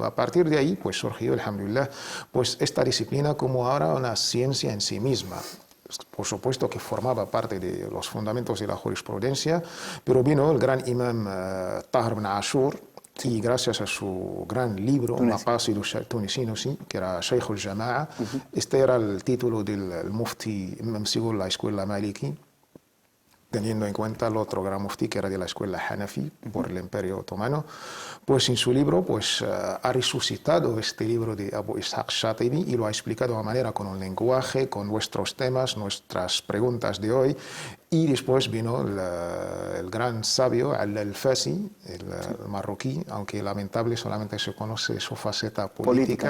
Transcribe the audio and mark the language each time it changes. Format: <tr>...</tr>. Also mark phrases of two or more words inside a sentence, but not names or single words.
<es>A partir de ahí pues surgió, alhamdulillah, pues esta disciplina como ahora una ciencia en sí misma. Por supuesto que formaba parte de los fundamentos de la jurisprudencia, pero vino el gran imam Tahir ibn Ashur y gracias a su gran libro, Maqasid tunisino, sí, que era</es> <ar>شيخ الجماعة,</ar> <es>este era el título del mufti Imam Sigul, la escuela Maliki, teniendo en cuenta el otro gran mufti que era de la escuela Hanafi por el Imperio Otomano, pues en su libro pues, ha resucitado este libro de Abu Ishaq Shatibi y lo ha explicado de manera con un lenguaje, con nuestros temas, nuestras preguntas de hoy, y después vino el gran sabio Al-Fasi, el marroquí, aunque lamentable solamente se conoce su faceta política,</es>